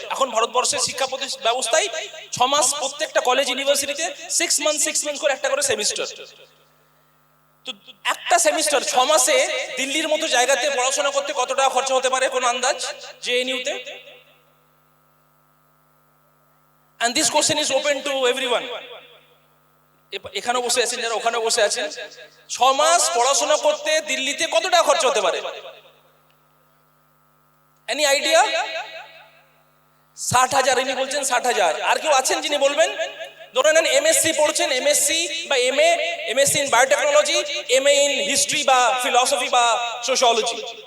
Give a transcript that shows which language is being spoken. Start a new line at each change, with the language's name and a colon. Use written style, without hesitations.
Bangla: এখন ভারতবর্ষের শিক্ষা ব্যবস্থায় 6 মাস প্রত্যেকটা কলেজ, ইউনিভার্সিটিতে 6 মান্থ করে একটা করে সেমিস্টার। তো একটা সেমিস্টার 6 মাসে দিল্লির মতো জায়গাতে পড়াশোনা করতে কত টাকা খরচা হতে পারে কোন আন্দাজ জেএনইউতে?
English: And this question is open to everyone.
Bangla: এখানে বসে আছেন যারা, ওখানে বসে আছেন, 6 মাস পড়াশোনা করতে দিল্লিতে কত টাকা খরচা হতে পারে?
English: Any idea?
Bangla: 60,000। ইনি বলছেন 60,000। আর কেউ আছেন যিনি বলবেন? ধরে নেন এমএসসি পড়ছেন, এমএসসি বা MA, MSc in biotechnology, MA in history বা ফিলসফি বা সোশিওলজি।